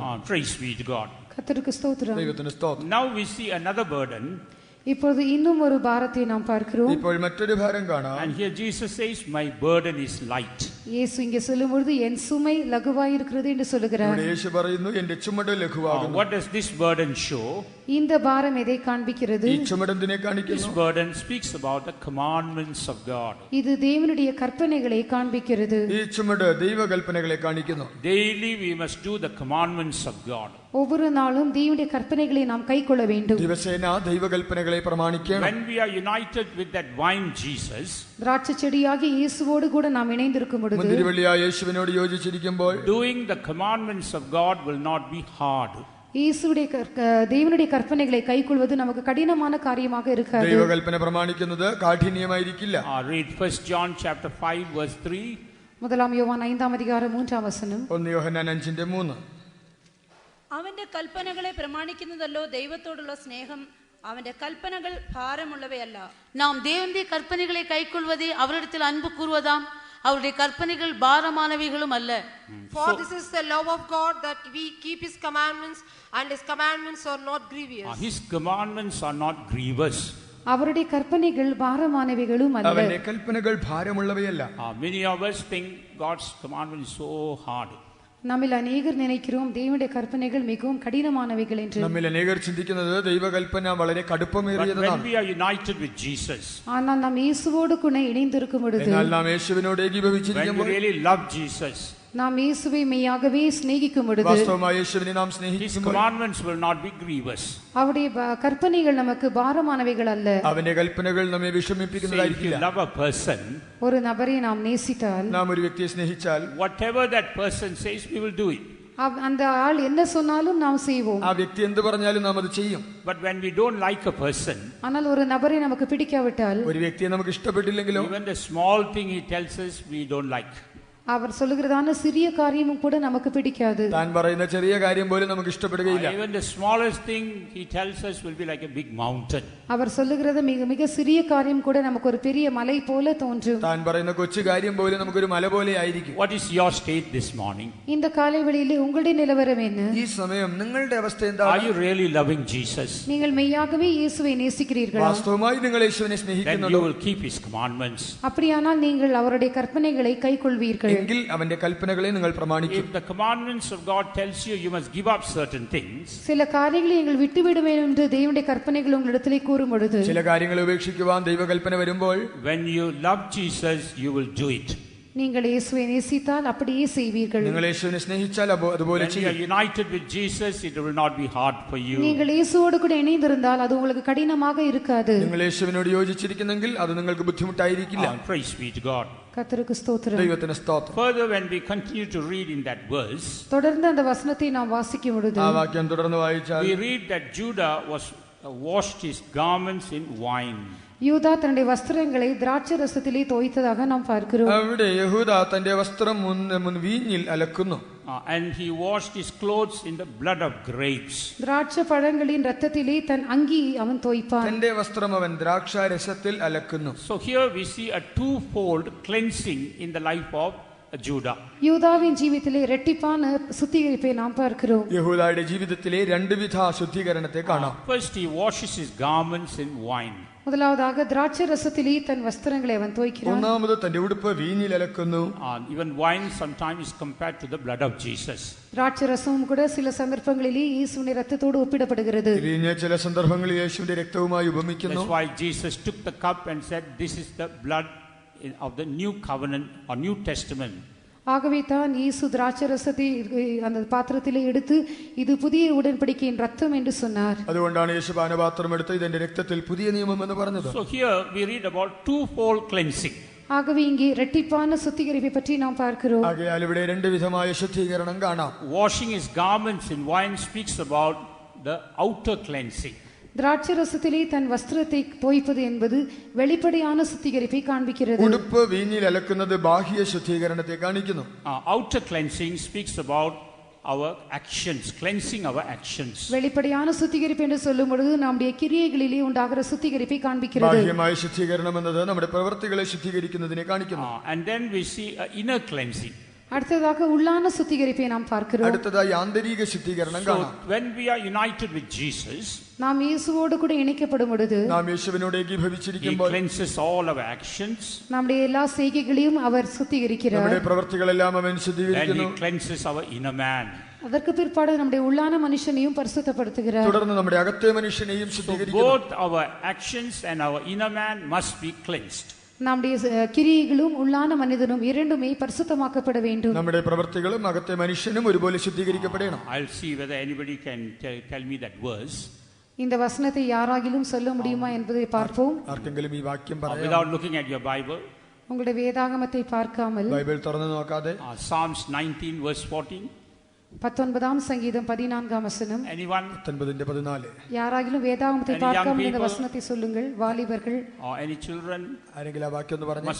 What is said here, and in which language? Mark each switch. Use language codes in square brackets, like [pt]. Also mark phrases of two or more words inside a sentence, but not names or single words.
[en] Praise be to God. [ta] கர்த்தருக்கு ஸ்தோத்திரம். [ml] ദൈവത്തിന് സ്തോത്രം. [en] Now we see another burden. [ta] இப்பொழுது இன்னும் ஒரு பாரத்தை நாம் பார்க்கிறோம். [ml] ഇപ്പോൾ മറ്റൊരു ഭാരം കാണാം. [en] And here Jesus says, my burden is light. [ta] இயேசு இங்கே சொல்லும் பொழுது என் சுமை லகுவாய் இருக்கிறது என்று சொல்லுகிறார். [ml] ഇവിടെ യേശു പറയുന്നു എന്റെ ചുമട് ലഘുവാകുന്നു. [en] What does this burden show? [ta] இந்த பாரம் எதை காண்பிக்கிறது? [ml] ഈ ചുമട് എന്തിനെ [en] This [ml] കാണിക്കുന്നു? [en] burden speaks about the commandments of God. [ta] இது தேவனுடைய கற்பனைகளை காண்பிக்கிறது. [ml] ഈ ചുമട് ദൈവകൽപ്പനകളെ കാണിക്കുന്നു. [en] Daily we must do the commandments of God. [ta] ஒவ்வொரு நாளும் தேவனுடைய கற்பனைகளை நாம் கைக்கொள்ள வேண்டும். [ml] ദിവസേന ദൈവകൽപ്പനകളെ പ്രമാണിക്കണം. [en] When we are united with that vine Jesus, [ta] திராட்சை செடியாகிய இயேசுவோடு கூட நாம் இணைந்திருக்கும் பொழுது [ml] മുന്തിരിവള്ളിയായ യേശുവിനോട് യോജിച്ചിരിക്കുമ്പോൾ [en] doing the commandments of God will not be hard. [ta] இயேசுவுடைய தேவனுடைய கற்பனைகளை கைக்கொள்வது நமக்கு கடினமான காரியமாக இருக்காது. [ml] ദൈവകൽപ്പന പ്രമാണിക്കുന്നത് കാഠിന്യമായിരിക്കില്ല. [en] Read 1 John chapter 5 verse 3. [ta] முதலாம் யோவான் 5ஆம் அதிகாரம் 3ஆம் வசனம். [ml] 1 യോഹന്നാൻ 5:3. അവന്റെ കൽപ്പനകളെ പ്രമാണിക്കുന്നതല്ലോ ദൈവത്തോടുള്ള സ്നേഹം. അവന്റെ കൽപ്പനകൾ ഭാരമുള്ളവയല്ല. [ta] நாம் தேவனுடைய கற்பனைகளை கைக்கொள்வதே அவரிடத்தில் அன்பு கூறுவதாம். அவருடைய கற்பனைகள் பாரமானவைகளும் அல்ல. [en] For this is the love of God, that we keep his commandments, and his commandments are not grievous. His commandments are not grievous. [ta] அவருடைய கற்பனைகள் பாரமானவைகளும் அல்ல. [ml] അവന്റെ കൽപ്പനകൾ ഭാരമുള്ളവയല്ല. [en] Many of us think God's commandment is so hard. [ta] நம்மில் அநேகர் நினைக்கிறோம் தேவனுடைய கற்பனைகள் மிகவும் கடினமானவைகள் என்று. [ml] നമ്മിൽ അനേകർ ചിന്തിക്കുന്നത് ദൈവകൽപ്പന വളരെ കടുപ്പമേറിയതാണ്. [en] When we are united with Jesus, [ta] ஆனால் நாம் இயேசுவோடு கூட இணைந்திருக்கும் பொழுது, [ml] എന്നാൽ നാം യേശുവിനോട് [en] when [ml] ഏകീഭവിച്ചിരിക്കുമ്പോൾ, [en] we really love Jesus, [ta] நாம் இயேசுவை மெய்யாகவே சிநேகிக்கும் பொழுது, [ml] വാസ്തവമായ യേശുവിനെ നാം [en] his [ml] സ്നേഹിക്കുമ്പോൾ [en] commandments will not be grievous. [ta] அவருடைய கற்பனைகள் நமக்கு பாரமானவைகள் அல்ல. [ml] അവന്റെ കൽപ്പനകൾ നമ്മെ [en] Say, if you [ml] വിഷമിപ്പിക്കുന്നതായിരിക്കില്ല. [en] love a person, [ta] ஒரு நபரை நாம் நேசித்தால், [ml] നാം ഒരു വ്യക്തിയെ സ്നേഹിച്ചാൽ [en] whatever that person says, we will do it. [ta] அந்த ஆள் என்ன சொன்னாலும் நாம் செய்வோம். [ml] ആ വ്യക്തി എന്ത് പറഞ്ഞാലും നാം അത് ചെയ്യും. [en] But when we don't like a person, [ta] ஆனால் ஒரு நபரை நமக்கு பிடிக்காவிட்டால், [ml] ഒരു വ്യക്തിയെ നമുക്ക് ഇഷ്ടപ്പെട്ടില്ലെങ്കിലോ, [en] even the small thing he tells us we don't like. [ta] அவர் சொல்லுகிறதான சிறிய காரியமும் கூட நமக்கு பிடிக்காது. [ml] താൻ പറയുന്ന ചെറിയ കാര്യം പോലും നമുക്ക് ഇഷ്ടപ്പെടുകയില്ല. [en] Even the smallest thing he tells us will be like a big mountain. [ta] அவர் சொல்லுகிறது மிக மிக சிறிய காரியம் கூட நமக்கு ஒரு பெரிய மலை போல தோன்றும். [ml] താൻ പറയുന്ന കൊച്ചു കാര്യം പോലും നമുക്കൊരു മല പോലെ ആയിരിക്കും. [en] What is your state this morning? [ta] இந்த காலை வேளையிலே உங்களுடைய நிலவரம் என்ன? [ml] ഈ സമയം നിങ്ങളുടെ അവസ്ഥ എന്താണ്? [en] Are you really loving Jesus? [ta] நீங்கள் மெய்யாகவே இயேசுவை நேசிக்கிறீர்களா? [ml] വാസ്തവമായി നിങ്ങൾ യേശുവിനെ [en] Then [ml] സ്നേഹിക്കുന്നുണ്ടോ? [en] you will keep his commandments. [ta] அப்படியானால் நீங்கள் அவருடைய கற்பனைகளை கைக்கொள்வீர்கள். [ml] എങ്കിൽ അവന്റെ കൽപ്പനകളെ നിങ്ങൾ പ്രമാണിക്കും. [en] If the commandments of God tells you you must give up certain things, [ta] சில காரியங்களை நீங்கள் விட்டுவிட வேண்டும் என்று தேவனுடைய கற்பனைகள் உங்களிடத்திலே கூறும் பொழுது, [ml] ചില കാര്യങ്ങൾ ഉപേക്ഷിക്കുവാൻ ദൈവകൽപ്പന വരുമ്പോൾ, [en] when you love Jesus you will do it. [ta] நீங்கள் இயேசுவை நேசித்தால் அப்படியே செய்வீர்கள். [ml] നിങ്ങൾ യേശുവിനെ സ്നേഹിച്ചാൽ അതുപോലെ [en] When you are [ml] ചെയ്യും. [en] united with Jesus it will not be hard for you. [ta] நீங்கள் இயேசுவோடு கூட இணைந்திருந்தால் அது உங்களுக்கு கடினமாக இருக்காது. [ml] നിങ്ങൾ യേശുവിനോട് യോജിച്ചിരിക്കുന്നെങ്കിൽ അത് നിങ്ങൾക്ക് ബുദ്ധിമുട്ടായിരിക്കില്ല. [en] Praise be to God. [ta] கர்த்தருக்கு ஸ்தோத்திரம். [ml] ദൈവത്തിന് സ്തോത്രം. [en] Further, when we continue to read in that verse, [ta] தொடர்ந்து அந்த வசனத்தை நாம் வாசிக்கும் பொழுது, [ml] ആ വാക്യം തുടർന്ന് വായിച്ചാൽ [en] we read that Judah was washed his garments in wine. [ta] யூதா தன்னுடைய வஸ்திரங்களை திராட்சை ரசத்திலே தோய்த்ததாக நாம் பார்க்கிறோம். [ml] അവിടെ യഹൂദ തന്റെ വസ്ത്രം വീഞ്ഞിൽ അലക്കുന്നു. [en] And he washed his clothes in the blood of grapes. [ta] திராட்சை பழங்களின் இரத்தத்திலே தன் அங்கியை அவன் தோய்ப்பான். [ml] തന്റെ വസ്ത്രം അവൻ ദ്രാക്ഷാരസത്തിൽ അലക്കുന്നു. [en] So here we see a twofold cleansing in the life of Judah. [ta] யூதாவின் ஜீவிதத்திலே இரட்டிப்பான சுத்திகரிப்பை நாம் பார்க்கிறோம். [ml] യഹൂദയുടെ ജീവിതത്തിലെ രണ്ടുവിധ ശുദ്ധീകരണത്തെ കാണാം. [en] First he washes his garments in wine. [ta] முதலாவதாக திராட்சை ரசத்திலே தன் வஸ்திரங்களை அவன் தோய்க்கிறான். [ml] ഒന്നാമത് തന്റെ ഉടുപ്പ് വീഞ്ഞിൽ അലക്കുന്നു. [en] Even wine sometimes is compared to the blood of Jesus. [ta] திராட்சை ரசமும் கூட சில சந்தர்ப்பங்களிலே இயேசுவின் இரத்தத்தோடு ஒப்பிடப்படுகிறது. [ml] വീഞ്ഞ് ചില സന്ദർഭങ്ങളിൽ യേശുവിന്റെ രക്തവുമായി ഉപമിക്കുന്നു. [en] That's why Jesus took the cup and said, "This is the blood of the new covenant or New Testament." [ta] ஆகவே தான் இயேசு திராட்சை ரசத்தை அந்த பாத்திரத்திலே எடுத்து இது புதிய உடன்படிக்கையின் ரத்தம் என்று சொன்னார். [ml] അതുകൊണ്ടാണ് യേശു പാനപാത്രം എടുത്ത് ഇതിന്റെ രക്തത്തിൽ പുതിയ നിയമം എന്ന് പറഞ്ഞത്. [en] So here we read about twofold cleansing. [ta] ஆகவே இங்கே இரட்டிப்பான சுத்திகரிப்பை பற்றி நாம் பார்க்கிறோம். [ml] ആകയാൽ ഇവിടെ രണ്ട് വിധമായ ശുദ്ധീകരണം കാണാം. [en] Washing his garments in wine speaks about the outer cleansing. [ta] திராட்சை ரசத்திலே தன் வஸ்திரத்தை தோய்ப்பது என்பது வெளிப்படையான சுத்திகரிப்பை காண்பிக்கிறது. [ml] ഉടുപ്പ് വീഞ്ഞിൽ അലക്കുന്നത് ബാഹ്യ ശുദ്ധീകരണത്തെ കാണിക്കുന്നു. [en] Outer cleansing speaks about our actions, cleansing our actions. [ta] வெளிப்படையான சுத்திகரிப்பு என்று சொல்லும் பொழுது நம்முடைய கிரியைகளிலே உண்டாகிற சுத்திகரிப்பை காண்பிக்கிறது. [ml] ബാഹ്യമായ ശുദ്ധീകരണം എന്നത് നമ്മുടെ പ്രവൃത്തികളെ ശുദ്ധീകരിക്കുന്നതിനെ കാണിക്കുന്നു. [en] And then we see inner cleansing. [ta] அடுத்ததாக உள்ளான சுத்திகரிப்பை நாம் பார்க்கிறோம். [ml] അടുത്തതായി ആന്തരിക ശുദ്ധീകരണം [en] So [ml] കാണാം. [en] when we are united with Jesus, [ta] நாம் இயேசுவோடு கூட இணைக்கப்படும் பொழுது [ml] നാം യേശുവിനോട് [en] he [ml] ഏകീഭവിച്ചിരിക്കുമ്പോൾ [en] cleanses all our actions. [ta] நம்முடைய எல்லா செய்கைகளையும் அவர் சுத்திகரிக்கிறார். [ml] നമ്മുടെ പ്രവൃത്തികളെല്ലാം അവൻ [en] And [ml] ശുദ്ധീകരിക്കുന്നു. [en] he cleanses our inner man. [ta] அதற்கு பிற்பாடு நம்முடைய உள்ளான மனுஷனையும் பரிசுத்தப்படுத்துகிறார். [ml] തുടർന്ന് നമ്മുടെ അകത്തെ മനുഷ്യനെയും [en] So [ml] ശുദ്ധീകരിക്കുന്നു. [en] both our actions and our inner man must be cleansed. [ta] நம்முடைய கிரியைகளும் உள்ளான மனிதனும் இரண்டுமே பரிசுத்தமாக்கப்பட வேண்டும். [ml] നമ്മുടെ പ്രവൃത്തികളും അകത്തെ മനുഷ്യനും ഒരുപോലെ ശുദ്ധീകരിക്കപ്പെടണം. [en] I'll see whether anybody can tell me that verse. [ta] இந்த வசனத்தை யாராகிலும் சொல்ல முடியுமா என்பதை பார்ப்போம். [ml] ആർക്കെങ്കിലും ഈ വാക്യം പറയാം? [en] Without looking at your Bible. [ta] உங்களுடைய வேதாகமத்தை பார்க்காமல் [ml] ബൈബിൾ തുറന്നു നോക്കാതെ [en] Psalms 19 verse 14. [ta] 19ஆம் சங்கீதம் 14ஆம் வசனம். [en] Anyone? 19:14. [ta] யாராகிலும் வேதாகமத்தை [en] Any young [ta] பார்க்காமல் இந்த [en] people? [ta] வசனத்தை சொல்லுங்கள். வாலிபர்கள் [en] Or any children? [ml] ആരെങ്കിലും ആ വാക്യം ഒന്ന് പറഞ്ഞു?